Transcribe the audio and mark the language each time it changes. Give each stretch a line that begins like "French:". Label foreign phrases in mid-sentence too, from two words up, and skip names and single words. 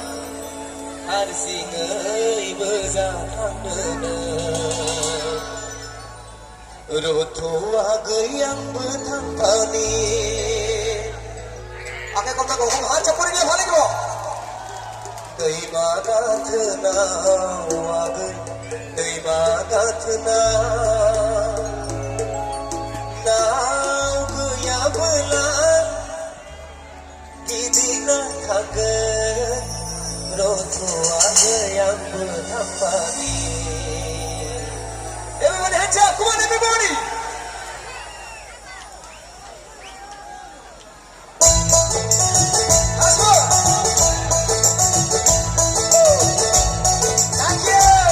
Bodo: हारसिङै जाखांनो रथ'आ गैयांबो थांफानि आखाइ खमथाखौ हारसा फरायनो हानाय दङ दैमा गाथोनाव आगै दैमा गाथोनाव नाव गैयाबोला गिदिंना थांगोन रथ'आ गैयांबो थांफानि
English: Everybody hands up, come on everybody! Let's go! Thank you!